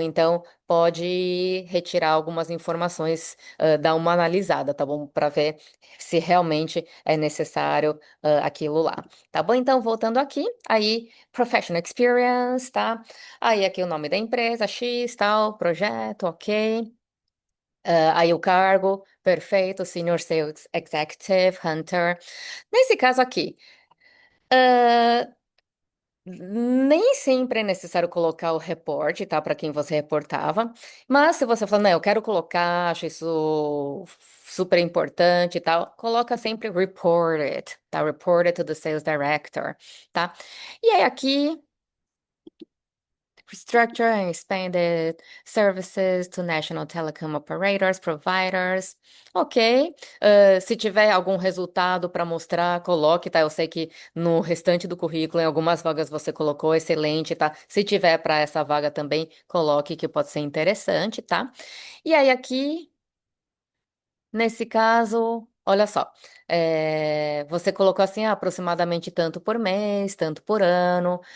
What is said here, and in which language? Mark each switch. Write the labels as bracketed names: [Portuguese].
[Portuguese] Então, pode retirar algumas informações, dar uma analisada, tá bom? Para ver se realmente é necessário, aquilo lá. Tá bom? Então, voltando aqui, aí, professional experience, tá? Aí, aqui o nome da empresa, X, tal, projeto, ok. Aí, o cargo, perfeito, Senior Sales Executive, Hunter. Nesse caso aqui, ah, nem sempre é necessário colocar o reporte, tá? Para quem você reportava. Mas se você falar, não, eu quero colocar, acho isso super importante e tal, coloca sempre reported, tá? [English] Reported to the sales director, tá? [Portuguese] E aí aqui. [English] Restructure and expanded services to national telecom operators, providers. Ok. [Portuguese] Se tiver algum resultado para mostrar, coloque, tá? Eu sei que no restante do currículo, em algumas vagas você colocou, excelente, tá? Se tiver para essa vaga também, coloque que pode ser interessante, tá? E aí aqui. Nesse caso, olha só, você colocou assim, aproximadamente tanto por mês, tanto por ano.